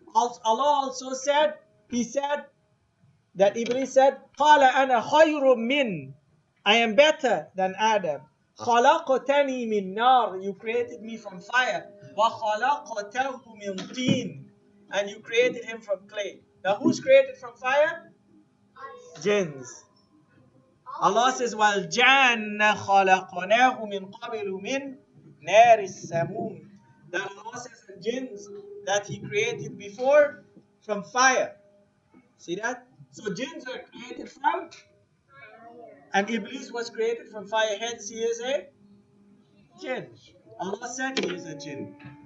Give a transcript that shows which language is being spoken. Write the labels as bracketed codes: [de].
[en] Allah also said, He said that Iblis said, [ar] Qala ana khayrun min. [en] I am better than Adam. [ar] خلقتني من نار. [en] You created me from fire. [ar] وخلقته من طين. [en] And you created him from clay. Now who's created from fire? Jinns. Allah says, [ar] وَالْجَانَّ خَلَقْنَاهُ مِنْ قَبْلُ مِنْ نَارِ السَّمُومِ. [en] That Allah says the jinns that He created before from fire. See that? So jinns are created from, and Iblis was created from fire. Hence he is a jinn. Allah said he is a jinn.